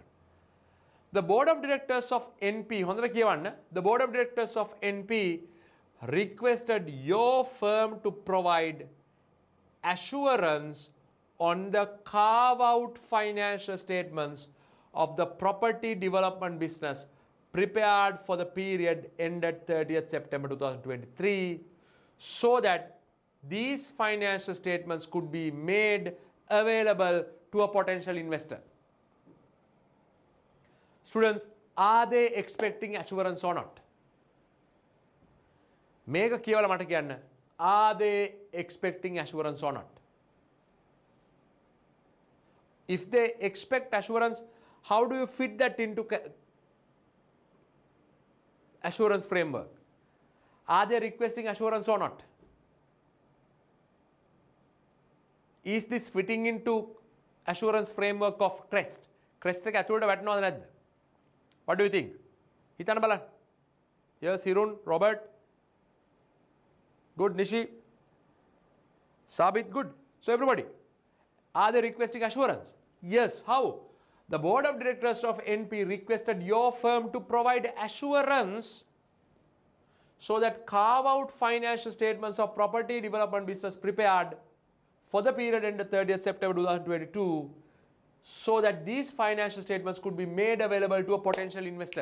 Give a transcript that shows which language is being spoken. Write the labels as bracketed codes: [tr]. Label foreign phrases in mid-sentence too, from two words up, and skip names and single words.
[en] The board of directors of NP, the board of directors of NP requested your firm to provide assurance on the carve-out financial statements of the property development business prepared for the period ended 30th September 2023 so that these financial statements could be made available to a potential investor. Students, are they expecting assurance or not? [si] මේක කියවලා මට කියන්න. [en] Are they expecting assurance or not? If they expect assurance, how do you fit that into assurance framework? Are they requesting assurance or not? Is this fitting into assurance framework of Crest? [si] Crest එක ඇතුළට වැටෙනවද නැද්ද? [en] What do you think? [si] හිතන්න බලන්න. [en] Yes, Hirun, Robert. Good, Nishi. Sabit, good. So everybody, are they requesting assurance? Yes. How? The board of directors of NP requested your firm to provide assurance so that carve-out financial statements of property development business prepared for the period ended 30th September 2022 so that these financial statements could be made available to a potential investor.